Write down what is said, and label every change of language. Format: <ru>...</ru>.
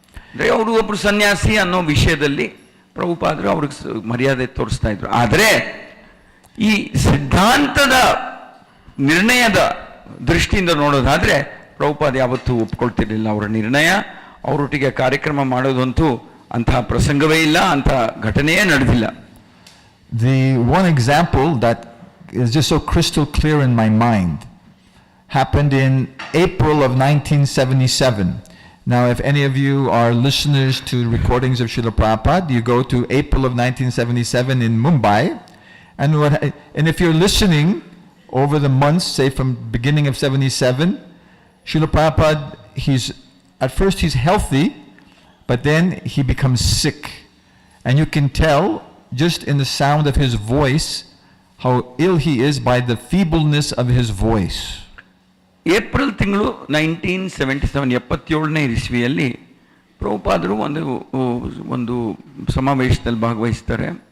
<kn>ಅಂದರೆ ಅವರು ಒಬ್ಬರು ಸನ್ಯಾಸಿ ಅನ್ನೋ ವಿಷಯದಲ್ಲಿ ಪ್ರಭುಪಾದರು ಅವ್ರಿಗೆ ಮರ್ಯಾದೆ ತೋರಿಸ್ತಾ ಇದ್ರು. ಆದರೆ ಈ ಸಿದ್ಧಾಂತದ ನಿರ್ಣಯದ ದೃಷ್ಟಿಯಿಂದ ನೋಡೋದಾದ್ರೆ ಪ್ರಭುಪಾದ ಯಾವತ್ತೂ ಒಪ್ಕೊಳ್ತಿರ್ಲಿಲ್ಲ ಅವರ ನಿರ್ಣಯ. ಅವರೊಟ್ಟಿಗೆ ಕಾರ್ಯಕ್ರಮ ಮಾಡೋದಂತೂ ಅಂತಹ ಪ್ರಸಂಗವೇ ಇಲ್ಲ, ಅಂತಹ ಘಟನೆಯೇ ನಡೆದಿಲ್ಲ.</kn> <en>The one example that is just so crystal clear in my mind happened in April of 1977. Now, if any of you are listeners to recordings of Srila Prabhupada, you go to April of 1977 in Mumbai, and if you're listening over the months, say from beginning of 77, Srila Prabhupada, at first he's healthy, but then he becomes sick. And you can tell just in the sound of his voice how ill he is by the feebleness of his voice.</en> <kn>April ತಿಂಗಳು 1977 77ನೇ ಇಸ್ವಿಯಲ್ಲಿ ಪ್ರಭುಪಾದರು ಒಂದು ಸಮಾವೇಶದಲ್ಲಿ ಭಾಗವಹಿಸ್ತಾರೆ.</kn>